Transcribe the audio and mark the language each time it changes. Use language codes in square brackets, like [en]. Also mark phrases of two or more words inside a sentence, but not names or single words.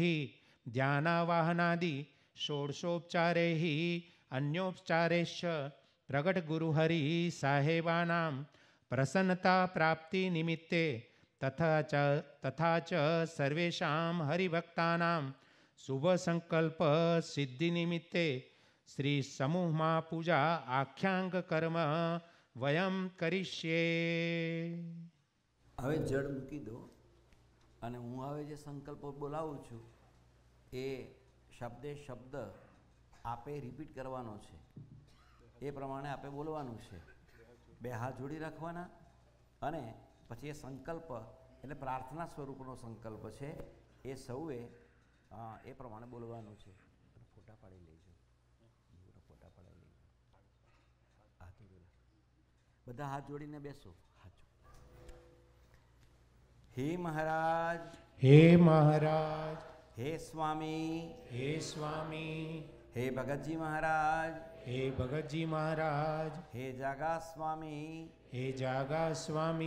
[sa] ध्यानावाहनादि षोडशोपचारैः अन्योपचारैश्च प्रकट गुरुहरि साहेबानां प्रसन्नता प्राप्ति निमित्ते तथा च सर्वेषां हरिभक्तानां शुभ संकल्प सिद्धि निमित्ते श्री समूह महापूजा आख्यांग कर्म वयम करिष्ये. [gu] હવે જળ મૂકી દો અને હું હવે જે સંકલ્પો બોલાવું છું એ શબ્દે શબ્દ આપે રિપીટ કરવાનો છે, એ પ્રમાણે આપે બોલવાનું છે. બે હાથ જોડી રાખવાના અને પછી એ સંકલ્પ એટલે પ્રાર્થના સ્વરૂપનો સંકલ્પ છે, એ સૌએ એ પ્રમાણે બોલવાનું છે. ફોટા પાડી લેજો, ફોટા પાડી લેજો. હાથ જોડેલા બધા હાથ જોડીને બેસો. હે મહારાજ, હે મહારાજ, હે સ્વામી, હે સ્વામી, હે ભગત જી મહારાજ, હે ભગત જી મહારાજ, હે જાગા સ્વામી, હે જાગા સ્વામી,